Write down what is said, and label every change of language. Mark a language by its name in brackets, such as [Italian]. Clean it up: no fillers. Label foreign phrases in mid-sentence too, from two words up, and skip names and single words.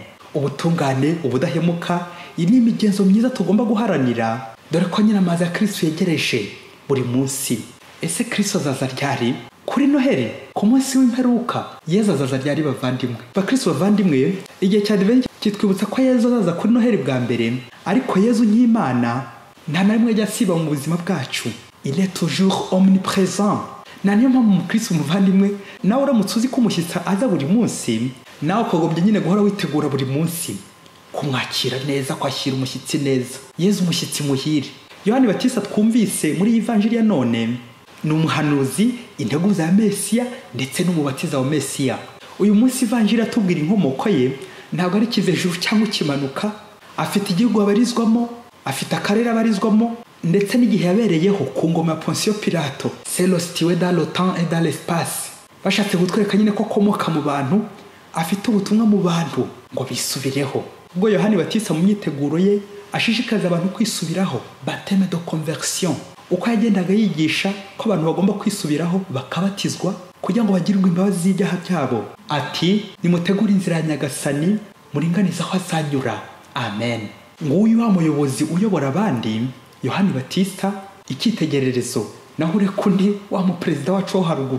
[Kinyarwanda] Ubutungane, ubudahemuka, iyi ni imigenzo myiza tugomba guharanira, dore ko nyiramazi ya Kristo yegereje buri munsi. Ese Kristo azaza ryari? Kuri Noheli, ku munsi w'imperuka, Yezu azaza ryari bavandimwe? Bakristo bavandimwe, igihe cya Advent kitwibutsa ko Yezu azaza kuri Noheli bwa mbere, ariko Yezu nk'Imana nta na rimwe ajya asiba mu buzima bwacu. [French] Il est toujours omniprésent. [Kinyarwanda] Na niyo mpamvu umukristo umuvandimwe, nawe uramutse uzi ko umushyitsi aza buri munsi, nawe ukagombye nyine guhora witegura buri munsi kumwakira neza, kwakira umushyitsi neza. Yezu umushyitsi muhire. Yohani Batista twumvise muri Ivanjili ya none ni umuhanuzi, integuza ya Mesiya ndetse n'umubatiza wa Mesiya. Uyu munsi Ivanjili atubwira inkomoko ye, ntabwo ari ikivejuru cyangwa ikimanuka. Afite igihugu abarizwamo, afite akarere abarizwamo, ndetse n'igihe yabereyeho ku ngoma ya Pontius Pilato. [French] C'est le situé dans le temps et dans l'espace. [Kinyarwanda] Bashatse gutwereka nyine ko akomoka mu bantu, afite ubutumwa mu bantu ngo bisubireho. Ubwo Yohani Batista mu myiteguro ye ashishikariza abantu kwisubiraho, [French] baptême de conversion, [Kinyarwanda] uko yagendaga yigisha ko abantu bagomba kwisubiraho bakabatizwa kugira ngo bagirirwe imbabazi z'ibyaha byabo. Ati, nimutegure inzira ya Nyagasani, muringanize aho azanyura. Amen. Nguyu wa muyobozi uyobora abandi, Yohani Batista, icyitegererezo, naho ureka undi wa muperezida wacu wo haruguru.